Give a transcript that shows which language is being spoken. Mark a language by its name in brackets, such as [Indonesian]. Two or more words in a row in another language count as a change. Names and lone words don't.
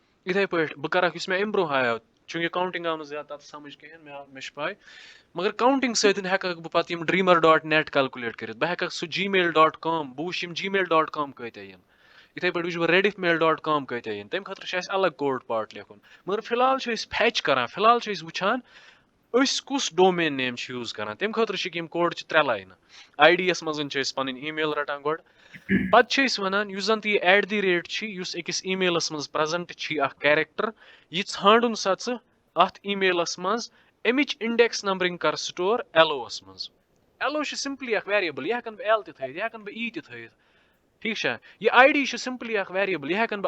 [Kashmiri] یِتھَے پٲٹھۍ بہٕ کَرٕ اَکھ یُس مےٚ اَمہِ برٛونٛہہ ہایو چوٗنٛکہِ کاوُنٛٹِنٛگ آو نہٕ زیادٕ تَتھ سَمٕجھ کِہیٖنۍ مےٚ چھِ پاے مگر کاوُنٛٹِنٛگ سۭتۍ ہٮ۪کَکھ بہٕ پَتہٕ یِم dreamer.net کَلکُلیٹ کٔرِتھ بہٕ ہٮ۪کَکھ سُہ gmail.com بہٕ وٕچھِ یِم gmail.com کۭتیاہ یِن یِتھَے پٲٹھۍ وٕچھِ بہٕ rediffmail.com کۭتیاہ یِن تَمہِ خٲطرٕ چھِ اَسہِ الگ [English] code part [Kashmiri] لیکھُن مگر فِلحال چھِ أسۍ فیچ کَران فِلحال چھِ أسۍ وٕچھان أسۍ کُس [English] domain name [Kashmiri] چھِ یوٗز کَران تَمہِ خٲطرٕ چھِ یِم کوڈ چھِ 3 لاینہٕ آی ڈی یَس منٛز چھِ أسۍ پَنٕنۍ ای میل رَٹان گۄڈٕ پَتہٕ چھِ أسۍ وَنان یُس زَن تہِ یہِ @ چھِ یُس أکِس ای میلَس منٛز پرٛزَنٹ چھی اَکھ کیریکٹر یہِ ژھانڈُن سا ژٕ اَتھ ای میلَس منٛز اَمِچ اِنڈٮ۪کس نمبرِنٛگ کَر سٹور ایلووَس منٛز ایلو چھِ سِمپلی اَکھ ویریبل یہِ ہٮ۪کَن بہٕ ایل تہِ تھٲیِتھ یہِ ہٮ۪کَن بہٕ ای تہِ تھٲیِتھ ٹھیٖک چھا یہِ آی ڈی چھِ سِمپلی اَکھ ویریبل یہِ ہٮ۪کَن بہٕ